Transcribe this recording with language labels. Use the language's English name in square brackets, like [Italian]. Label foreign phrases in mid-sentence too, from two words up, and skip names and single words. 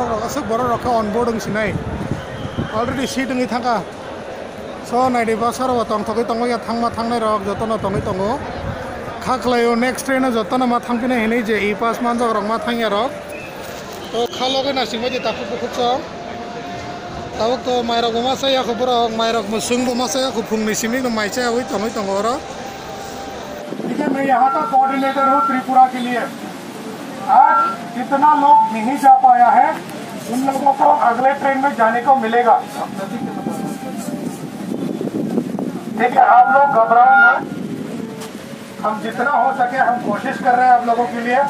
[Kok Borok] असक बरक रखा ऑनबोर्डिंग सिनाय ऑलरेडी सीट नंगै थांगा सो नायदि बासार तंग थकै तंग या थांमा थांनाय रक जतन तंगै तंगो खाखलायो [English] next train [Kok Borok] जतन मा थांफिने हिनै जे इ पास मानजक रक मा थांया रक तो खालगे नासिंगै जे ताखु बुखुचा तावक तो मायरक मासा या खबर मायरक मुसुंग मासा या खुफुंगनि सिमि न माइचा होई तंगै तंगोरा। [Hindi] ठीक है, मैं यहाँ का कोऑर्डिनेटर हूँ त्रिपुरा के लिए। आज जितना लोग नहीं जा पाया है उन लोगों को अगले ट्रेन में जाने को मिलेगा। ठीक है, आप लोग घबराओ मत, हम जितना हो सके हम कोशिश कर रहे हैं आप लोगों के लिए।